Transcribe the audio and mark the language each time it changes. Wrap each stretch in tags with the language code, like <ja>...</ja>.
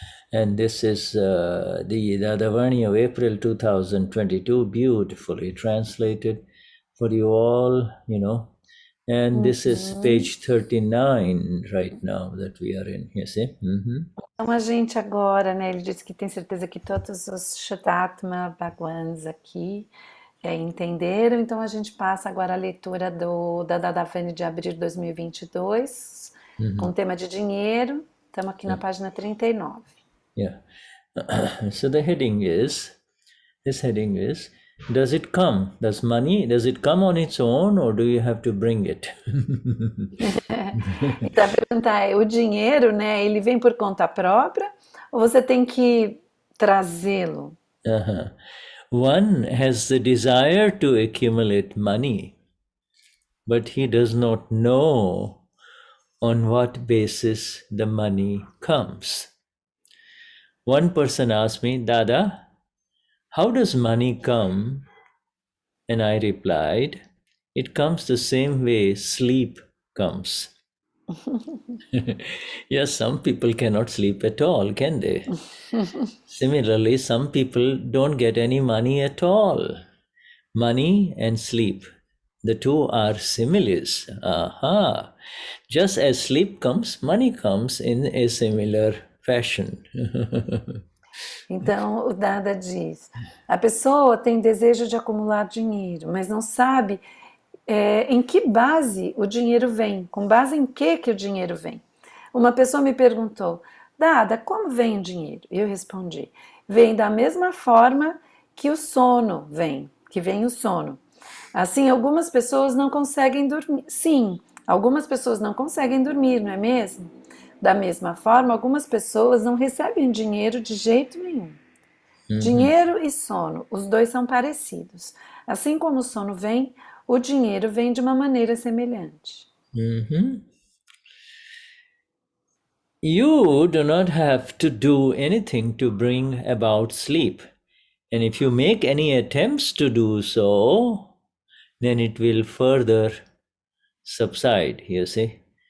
<en>And this is the Dadavani of April 2022, beautifully translated for you all, And this is page 39 right now that we are in. You see?</en> <pt>Então a gente agora, né, ele disse que tem certeza que todos os Shuddhatma Bhagwans aqui entenderam, então a gente passa agora a leitura da Dadavani de abril de 2022, com o tema de dinheiro, estamos aqui na página 39.</pt> <en>Yeah. So the heading is, does it come? Does it come on its own or do you have to bring it?</en> <pt>Então a pergunta é, o dinheiro, né, ele vem por conta própria ou você tem que trazê-lo?</pt> <en>One has the desire to accumulate money, but he does not know on what basis the money comes. One person asked me, Dada, how does money come? And I replied, it comes the same way sleep comes. Yes, some people cannot sleep at all, can they? Similarly, some people don't get any money at all. Money and sleep, the two are similes. Aha! Just as sleep comes, money comes in a similar fashion.</en> <pt>Então o Dada diz, a pessoa tem desejo de acumular dinheiro, mas não sabe em que base o dinheiro vem, com base em que o dinheiro vem. Uma pessoa me perguntou, Dada, como vem o dinheiro? Eu respondi, vem da mesma forma que o sono vem, que vem o sono. Assim, algumas pessoas não conseguem dormir. Sim, algumas pessoas não conseguem dormir, não é mesmo? Da mesma forma, algumas pessoas não recebem dinheiro de jeito nenhum. Dinheiro e sono, os dois são parecidos. Assim como o sono vem, o dinheiro vem de uma maneira semelhante.</pt> <en>You do not have to do anything to bring about sleep. And if you make any attempts to do so, then it will further subside, you see.</en>